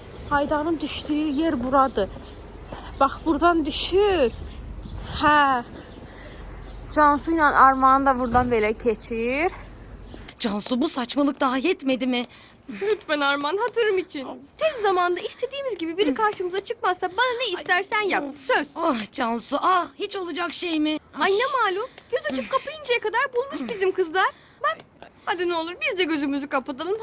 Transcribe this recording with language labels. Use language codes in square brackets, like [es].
[az] Haydarın düşdüyü yer buradır. Bax, buradan düşür. Hə. Cansu ilə Armağan da buradan belə keçir. [tr] Cansu, bu saçmalık daha yetmedi mi? Lütfen Arman, hatırım için. Tez zamanda istediğimiz gibi biri karşımıza çıkmazsa bana ne istersen yap. Söz. Ah Cansu, hiç olacak şey mi? Ay ne malum. Göz açıp kapayıncaya kadar bulmuş bizim kızlar. Bak, hadi ne olur biz de gözümüzü kapatalım.